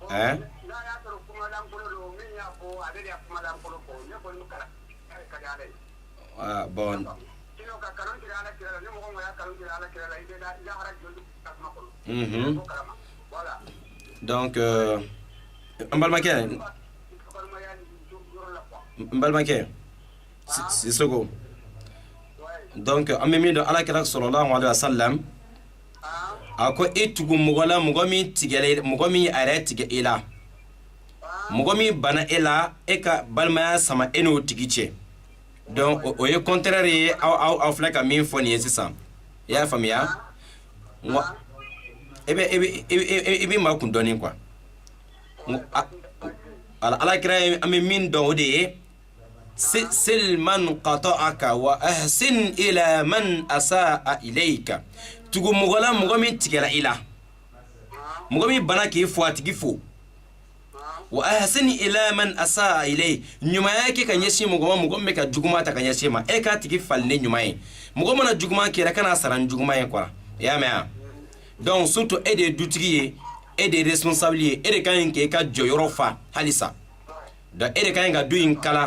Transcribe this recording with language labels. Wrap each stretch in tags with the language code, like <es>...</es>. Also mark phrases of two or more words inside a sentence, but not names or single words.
<fr>bon donc</fr> <bm>Mbalmakɛ Sissoko donc an bɛ min dɔn ala kira</bm> <ar>صلى الله عليه وسلم</ar> <bm>a ko e tugu mɔgɔ la mɔgɔ min a yɛrɛ tigɛ e la mɔgɔ min bana e la e ka balimaya sama e n'o tigi cɛ donc o ye contraire ye aw filɛ ka min fɔ nin ye sisan i y'a faamuya i bɛ maa kun dɔɔnin quoi ala kira an bɛ min dɔn o de ye</bm> <ar>صل من قطعك وأحسن إلى من أساء إليك</ar> <bm>tugu mɔgɔ la mɔgɔ min tigɛra i la mɔgɔ min bana k'i fɔ a tigi fo</bm> <ar>وأحسن إلى من أساء إلي</ar> <bm>ɲumanya kɛ ka ɲɛsin mɔgɔ ma mɔgɔ min bɛ ka juguman ta ka ɲɛsin ma e k'a tigi faline ɲuman ye mɔgɔ mana juguman kɛra kana sara ni juguman ye quoi i y'a mɛn donc surtout e de ye dutigi ye e de ye responsable ye e de ka ɲi k'i ka jɔyɔrɔ fa halisa donc e de ka ɲi ka du in kala</bm>